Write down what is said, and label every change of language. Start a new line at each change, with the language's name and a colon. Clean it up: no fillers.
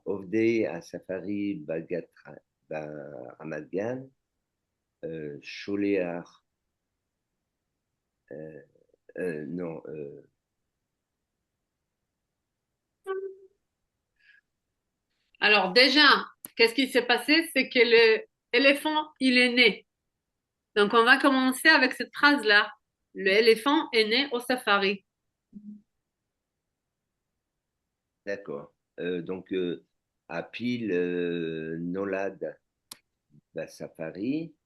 Hebrew: עובדי הספארי ברמת גן, שולח, non,
French: alors déjà, qu'est-ce qui s'est passé? C'est que l'éléphant, il est né. Donc, on va commencer avec cette phrase-là. L'éléphant est né au safari. d'accord.
Hebrew: Donc, הפיל נולד בספארי,